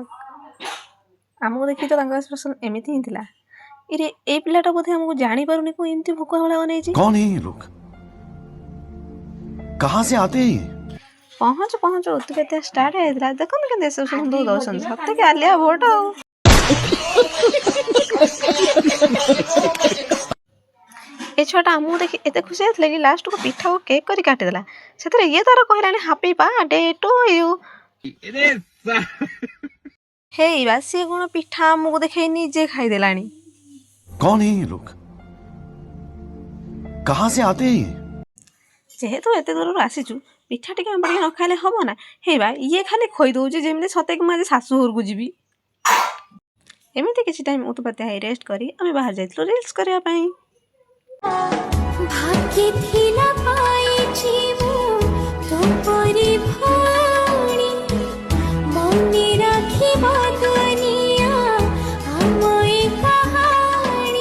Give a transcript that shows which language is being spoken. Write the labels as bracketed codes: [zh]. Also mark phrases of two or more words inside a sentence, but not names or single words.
[or] ଆମକୁ ଦେଖି ତ ତାଙ୍କ ଏକ୍ସପ୍ରେସନ୍ ଏମିତି ହିଁ ଥିଲା। ଇରେ ଏଇ ପିଲାଟା ବୋଧେ ଆମକୁ ଜାଣିପାରୁନି, କୋଉ ଏମିତି ଭୋକ ଭଳିଆ ବନେଇଛି। [hi] कौन है ये लोग? कहाँ से आते हैं ये? [or] ପହଞ୍ଚୁ ପହଞ୍ଚୁ ଉତ୍ପତ୍ତିଆ ଷ୍ଟାର୍ଟ ହେଇଥିଲା। ଦେଖନ୍ତୁ କେମିତି ଏକ୍ସପ୍ରେସନ୍ ଦଉଛନ୍ତି, ସତେକି ଆଲିଆ ଭୋଟ ଆଉ। ଏ ଛୁଆଟା ଆମକୁ ଦେଖି ଏତେ ଖୁସି ହେଇଥିଲା କି ଲାଷ୍ଟକୁ ପିଠାକୁ କେକ୍ କରି କାଟିଦେଲା। ସେଥିରେ ଇଏ ତାର କହିଲାଣି [en] happy birthday to you. [or] ହେଇ ବା ସିଏ କ'ଣ ପିଠା ଆମକୁ ଦେଖେଇ ନିଜେ ଖାଇଦେଲାଣି। [hi] कौन है ये लोग? कहाँ से आते हैं ये? [or] ଯେହେତୁ ଏତେ ଦୂରରୁ ଆସିଛୁ, ପିଠା ଟିକେ ଆମ ଟିକେ ନ ଖାଇଲେ ହବ ନା। ହେଇ ବା ଇଏ ଖାଲି ଖୋଇ ଦଉଛି ଯେମିତି ସତେକି ମୁଁ ଆଜି ଶାଶୁ ଘରକୁ ଯିବି। ଏମିତି କିଛି ଟାଇମ୍ ଉତ୍ପତ୍ତି ହେଇ ରେଷ୍ଟ କରି ଆମେ ବାହାରି ଯାଇଥିଲୁ ରିଲ୍ସ କରିବା ପାଇଁ। ଭାଗିଥିଲା ପାଇଛି ମୁଁ ତୋପରି ଭଉଣୀ, ମନେ ରଖିବ ଦୁନିଆ ଆମ ଏ କାହାଣୀ।